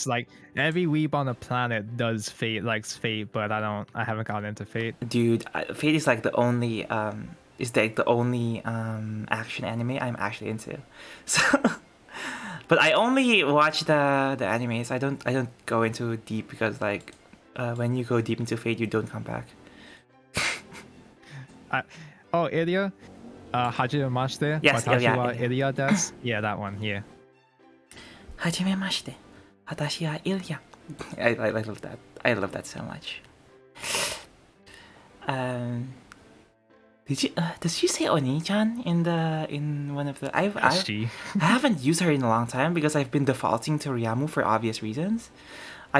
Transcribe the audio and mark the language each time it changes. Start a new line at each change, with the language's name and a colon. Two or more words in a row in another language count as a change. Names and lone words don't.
English: Like every weeb on the planet does fate, likes fate, but I haven't gotten into fate. Dude, Fate is like the only action anime I'm actually into. So, but I only watch the animes. I don't go into deep because like when you go deep into Fate, you don't come back.
Japanese: イリヤ、はじめまして,
English: Yes,
Japanese: Watashi Ilya, wa Ilya. イリヤです.
English: Yeah, that one. Yeah.
Japanese: はじめまして。私はイリヤ.
English: I love that. I love that so much. Does she say Oni-chan in one of the? She. I haven't used her in a long time because I've been defaulting to Ryamu for obvious reasons. I